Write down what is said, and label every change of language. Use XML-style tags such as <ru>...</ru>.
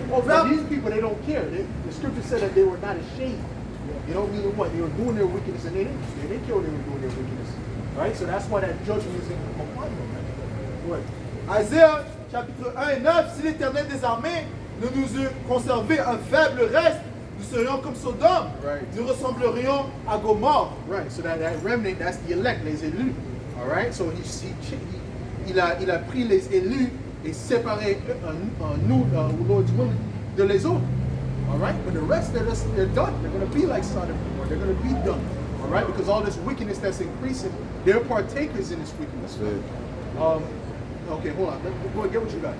<en>But these people, they don't care. The scripture said that they were not ashamed. You know, meaning what? They were doing their wickedness and they didn't care they were doing their wickedness. Right? So that's why that judgment is upon them.</en> <fr>Ouais. Isaiah chapitre 1 et 9, si l'Éternel des armées ne nous eût conservé un faible reste, nous serions comme Sodome.</fr> <en>Right.</en> <fr>Nous ressemblerions à Gomorre.</fr> <en>Right, so that remnant, that's the elect,</en> <fr>les élus.</fr> <en>All right, so</en> <fr>il a pris les élus et séparé nous,</fr> <en>Lord's willing,</en> <fr>de les autres.</fr> <en>All right, but the rest, they're done. They're going to be like Sodom and Gomorrah. They're going to be done. All right, because all this wickedness that's increasing, they're partakers in this wickedness. Okay, hold on. Go ahead, get what you got.</en>